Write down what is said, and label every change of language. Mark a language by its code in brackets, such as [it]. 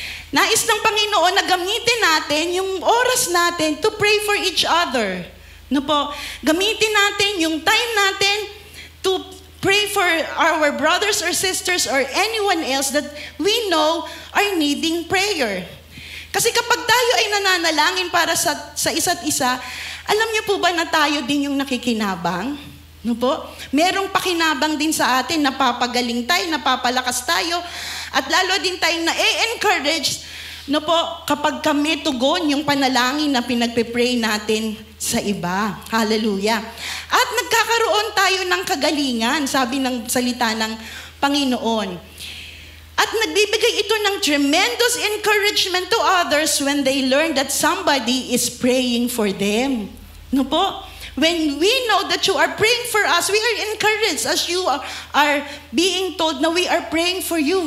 [tl] Nais ng Panginoon na gamitin natin yung oras natin [en] to pray for each other. [tl] No po? Gamitin natin yung [en] time natin to pray for our brothers or sisters or anyone else that we know are needing prayer. [tl] Kasi kapag tayo ay nananalangin para sa isa't isa, alam niyo po ba na tayo din yung nakikinabang? No po? Merong pakinabang din sa atin, napapagaling tayo, napapalakas tayo, at lalo din tayong na-encourage, no po, kapag kami tugon yung panalangin na pinagpe-pray natin sa iba. Hallelujah. At nagkakaroon tayo ng kagalingan, sabi ng salita ng Panginoon. At nagbibigay ito ng [en] tremendous encouragement to others when they learn that somebody is praying for them. No po? When we know that you are praying for us, we are encouraged as you are being told [tl] na [en] we are praying for you.